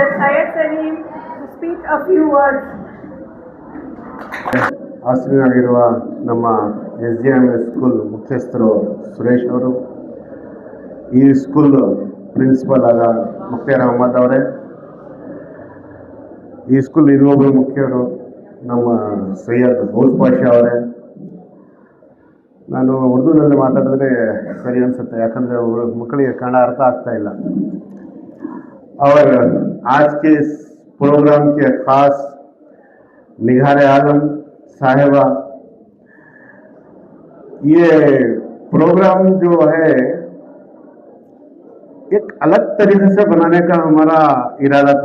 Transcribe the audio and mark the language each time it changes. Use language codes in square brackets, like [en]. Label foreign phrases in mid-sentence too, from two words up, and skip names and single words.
[en] Syed Salim to speak a few words. [kn] ಹಾಸನವಾಗಿರುವ ನಮ್ಮ SJM ಸ್ಕೂಲ್ ಮುಖ್ಯಸ್ಥರು ಸುರೇಶ್ ಅವರು, ಈ ಸ್ಕೂಲ್ ಪ್ರಿನ್ಸಿಪಲ್ ಆದ ಮುಖ್ತಾರ್ ಅಹಮದ್ ಅವರೇ, ಈ ಸ್ಕೂಲ್ ಇನ್ನೊಬ್ಬರು ಮುಖ್ಯರು ನಮ್ಮ ಸೈಯದ್ ಗೌಸ್ ಪಾಷಾ ಅವರೇ. ನಾನು ಉರ್ದುನಲ್ಲಿ ಮಾತಾಡಿದ್ರೆ ಸರಿ ಅನಿಸುತ್ತೆ, ಯಾಕಂದರೆ ಮಕ್ಕಳಿಗೆ ಕನ್ನಡ ಅರ್ಥ ಆಗ್ತಾ ಇಲ್ಲ. [ur] اور آج کے اس پروگرام کے خاص نگار عالم صاحبہ، یہ پروگرام جو ہے ایک الگ طریقے سے بنانے کا ہمارا ارادہ تھا.